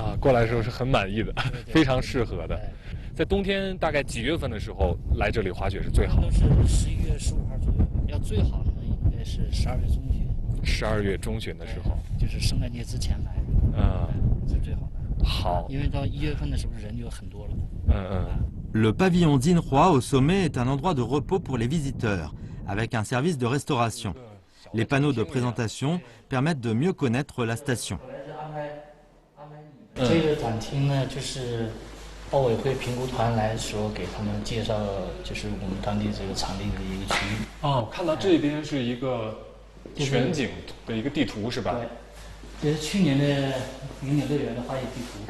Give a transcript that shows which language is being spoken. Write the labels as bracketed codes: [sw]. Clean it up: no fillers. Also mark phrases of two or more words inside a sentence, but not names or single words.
[zh] 啊，过来的时候是很满意的，非常适合的。在冬天大概几月份的时候来这里滑雪是最好的？都是11月15号左右，要最好呢应该是12月中旬。 12月中旬的时候，就是圣诞节之前来，是最好的。好，因为到1月份的时候人就很多了。 [fr] Le pavillon Jinhua au sommet est un endroit de repos pour les visiteurs, avec un service de restauration. Les panneaux de présentation permettent de mieux connaître la station. [zh] 这个展厅呢，就是奥委会评估团来的时候给他们介绍，就是我们当地这个场地的一个区域。哦，看到这边是一个全景的一个地图是吧？对，这是去年的云顶乐园的滑雪地图。